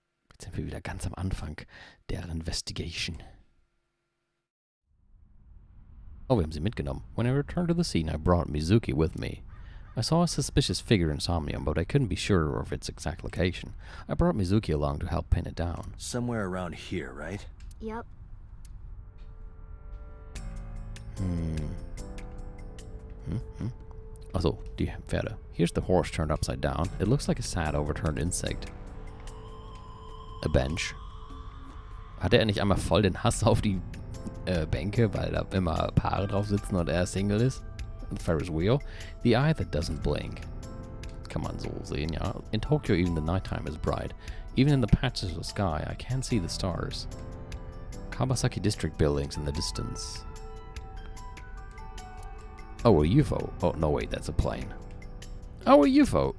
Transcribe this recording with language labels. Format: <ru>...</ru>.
<de>Jetzt sind wir wieder ganz am Anfang der Investigation. Oh, wir haben sie mitgenommen.</de> <en>When I returned to the scene, I brought Mizuki with me. I saw a suspicious figure in Somnium, but I couldn't be sure of its exact location. I brought Mizuki along to help pin it down. Somewhere around here, right? Yep.</en> <de>Also, die Pferde.</de> <en>Here's the horse turned upside down. It looks like a sad, overturned insect. A bench.</en> <de>Hatte er nicht einmal voll den Hass auf die Bänke, weil da immer Paare drauf sitzen und er Single ist?</de> <en>Ferris wheel. The eye that doesn't blink.</en> <de>Kann man so sehen, ja.</de> <en>In Tokyo, even the nighttime is bright. Even in the patches of sky, I can't see the stars. Kawasaki district buildings in the distance. Oh, a UFO. Oh, no, wait, that's a plane. Oh, a UFO.</en>